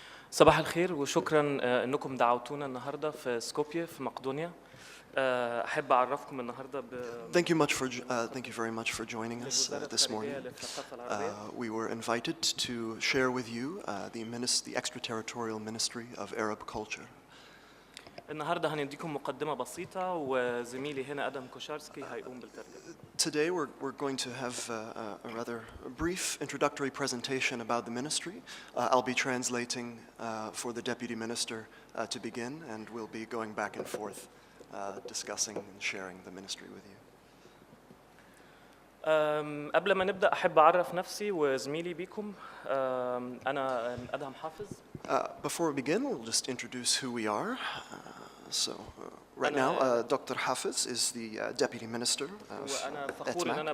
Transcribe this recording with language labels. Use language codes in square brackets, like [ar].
[ar] صباح الخير وشكرا انكم دعوتونا النهارده في سكوبيه في مقدونيا. احب اعرفكم النهارده [en] Thank you very much for joining us this morning. We were invited to share with you the extraterritorial ministry of Arab culture. [ar] النهارده هنديكم مقدمه بسيطه وزميلي هنا ادم كوشارسكي هيقوم بالترجمه. [en] Today we're going to have a rather brief introductory presentation about the ministry. I'll be translating for the deputy minister to begin, and we'll be going back and forth discussing and sharing the ministry with you. [ar] قبل ما نبدأ أحب أعرف نفسي وزميلي بيكم. أنا أدهم حافظ. [en] Before we begin, we'll just introduce who we are. Right now, Dr. Hafez is the deputy minister of ETMAC.